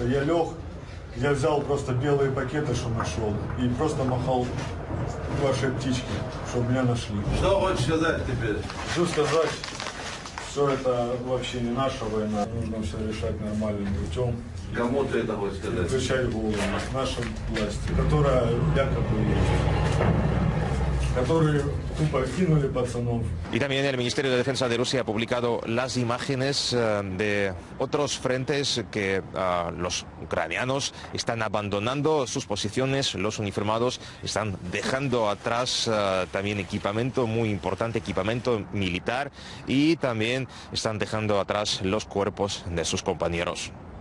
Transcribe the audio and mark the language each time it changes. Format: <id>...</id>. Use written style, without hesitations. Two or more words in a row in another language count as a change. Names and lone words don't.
<ru>Я лег, я взял просто белые пакеты, что нашел, и просто махал вашей птичке, чтобы меня нашли. Что хочешь сказать теперь? Хочу сказать, что это вообще не наша война. Нужно все решать нормальным путем. Кому ты это хочешь сказать? Включать голову нашей власти, которая якобы есть.</ru> <es>Y también el Ministerio de Defensa de Rusia ha publicado las imágenes de otros frentes que los ucranianos están abandonando sus posiciones, los uniformados están dejando atrás también equipamiento muy importante, equipamiento militar, y también están dejando atrás los cuerpos de sus compañeros.</es>